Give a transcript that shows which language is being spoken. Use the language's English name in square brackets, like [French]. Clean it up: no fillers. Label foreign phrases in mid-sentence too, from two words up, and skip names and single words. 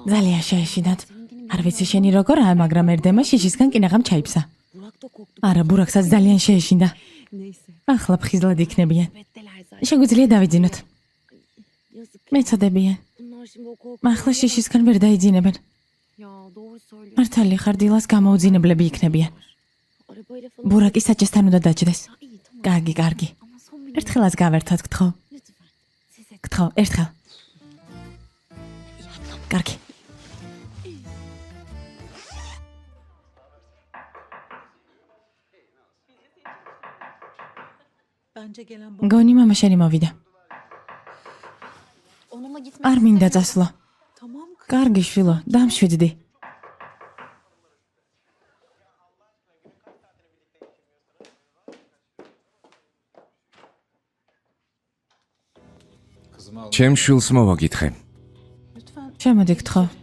[Georgian] ძალიან შეეშინათ. არ ვიცი შენი როგორაა, მაგრამ ერდემა შიშისგან კინაღამ ჩაიფსა. [Turkish] Burak da korktu. [Georgian] არა, ბურაკსაც ძალიან შეეშინდა. [Turkish] Neyse. [Georgian] ახლა ფხიზლად იქნებიან. [Turkish] Betteler zaten. [Georgian] შეგვიძლია დავიძინოთ. [Turkish] Yazık. [Georgian] მეწოდებიან. [Turkish] Bunlar şimdi o korkuları. [Georgian] ახლა შიშისგან ვერ დაიძინებენ. [Turkish] Ya doğru söylüyorsun. [Georgian] მართალი ხარ, დილას გამოუძინებლები იქნებიან. [Turkish] Arabayla falan. [Georgian] ბურაკი საჭესთან უნდა დაჭდეს. [Turkish] Ha, iyi tamam. [Georgian] კარგი, კარგი. [Turkish] Ama son bir [Georgian] ერთხელაც გავერთოთ, გთხოვ. [Turkish] lütfen. Size [Georgian] გთხოვ, ერთხელ. კარგი. [Turkish] Bence gelen [Georgian] გონი მამა შენი მოვიდა. [Turkish] Onunla gitmek [Georgian] არ მინდა წასვლა. [Turkish] tamam kız. [Georgian] კარგი შვილო, დამშვიდდი. [Turkish] Kızımı al. [Georgian] ჩემ შვილს მოვაკითხე. [Turkish] Lütfen. [Georgian] შემოდი, გთხოვ.